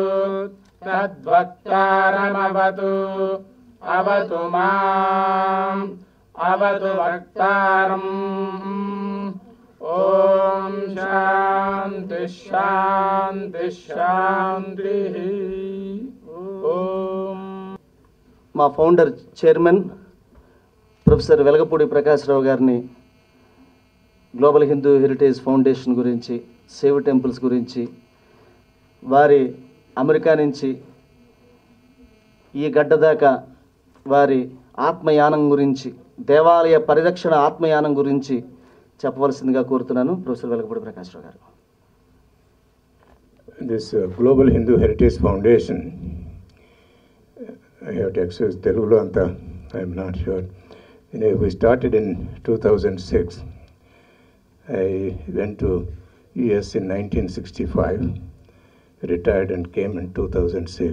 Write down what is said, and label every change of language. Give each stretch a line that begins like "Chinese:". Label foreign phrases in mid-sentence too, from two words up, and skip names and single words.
Sanskrit: तद्वक्तारमवतु अवतु माम् अवतु वक्तारम् ओम शांति शांति शांति ओम.
Telugu: మా
English: founder chairman professor
Telugu: వెలగపూడి ప్రకాష్ రావు గారిని గ్లోబల్ హిందూ హెరిటేజ్ ఫౌండేషన్ గురించి,
English: save temples
Telugu: గురించి, వారి అమెరికా నుంచి ఈ గడ్డ దాకా వారి ఆత్మయానం గురించి, దేవాలయ పరిరక్షణ ఆత్మయానం గురించి చెప్పవలసిందిగా కోరుతున్నాను. ప్రొఫెసర్ వెలగపూడి ప్రకాష్ రావు గారు.
English: This Global Hindu Heritage Foundation, I have to access Telugu anta, I am not sure. We started in 2006. I went to US in 1965, retired and came in 2006.